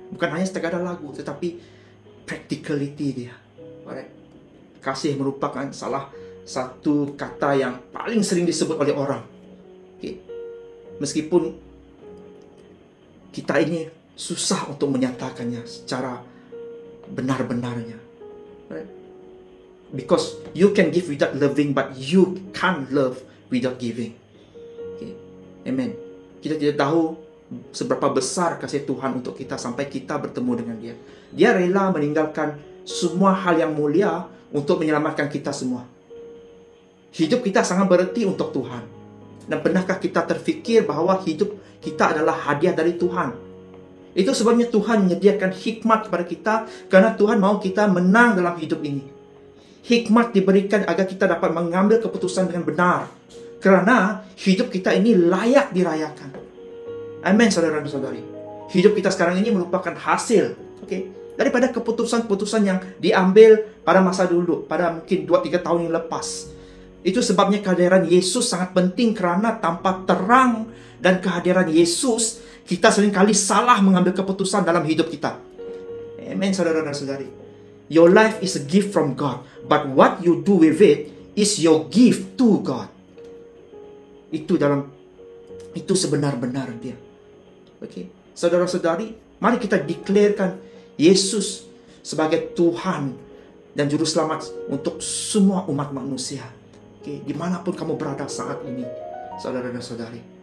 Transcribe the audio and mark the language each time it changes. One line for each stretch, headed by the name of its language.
Indonesian: Bukan hanya sekadar lagu, tetapi practicality dia.
English: Alright.
Indonesian: Kasih merupakan salah satu kata yang paling sering disebut oleh orang. Okay. Meskipun kita ini susah untuk menyatakannya secara benar-benarnya.
English: Right? Because you can give without loving, but you can't love without giving. Okay. Amen.
Indonesian: Kita tidak tahu seberapa besar kasih Tuhan untuk kita sampai kita bertemu dengan Dia. Dia rela meninggalkan semua hal yang mulia untuk menyelamatkan kita semua. Hidup kita sangat berarti untuk Tuhan. Dan pernahkah kita terfikir bahwa hidup kita adalah hadiah dari Tuhan? Itu sebabnya Tuhan menyediakan hikmat kepada kita, karena Tuhan mau kita menang dalam hidup ini. Hikmat diberikan agar kita dapat mengambil keputusan dengan benar, karena hidup kita ini layak dirayakan. Amin, saudara dan saudari. Hidup kita sekarang ini merupakan hasil, daripada keputusan-keputusan yang diambil pada masa dulu, pada mungkin 2-3 tahun yang lepas. Itu sebabnya kehadiran Yesus sangat penting, karena tanpa terang dan kehadiran Yesus, kita seringkali salah mengambil keputusan dalam hidup kita. Amen, saudara dan saudari.
English: Your life is a gift from God, but what you do with it is your gift to God.
Indonesian: Itu sebenar-benar dia. Saudara-saudari, mari kita declarekan Yesus sebagai Tuhan dan Juru Selamat untuk semua umat manusia. Dimanapun kamu berada saat ini, saudara dan saudari.